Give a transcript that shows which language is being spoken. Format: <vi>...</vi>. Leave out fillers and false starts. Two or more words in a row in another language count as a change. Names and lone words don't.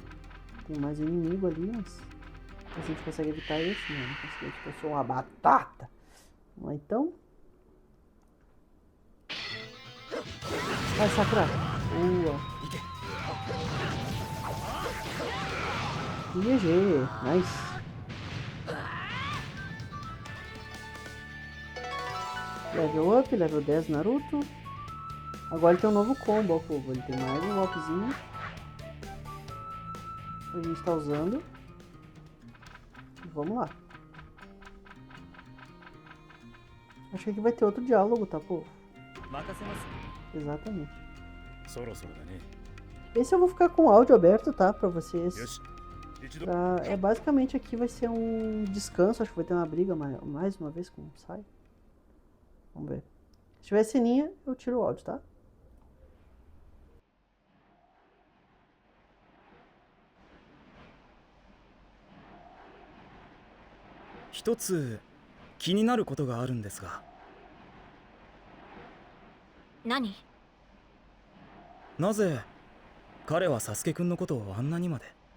<pt>Tem mais um inimigo ali, mas... a gente consegue evitar esse? Não, não conseguimos, porque eu sou uma batata. Vamos lá então. Vai, Sakura. Boa. GG, nice.</pt> <en>Level up, level 10 Naruto.</en> <pt>Agora ele tem um novo combo, ó, povo. Ele tem mais um golpezinho. A gente tá usando. Vamos lá. Acho que aqui vai ter outro diálogo, tá, povo? Exatamente. Esse eu vou ficar com o áudio aberto, tá? Pra vocês. Basicamente aqui vai ser um descanso. Acho que vai ter uma briga mais uma vez com o Sai. Vamos ver. Se tiver sininha, eu tiro o áudio, tá?</pt> <ja>一つ気になることがあるんですが。何？なぜ彼はサスケくんのことをあんなにまで。</ja>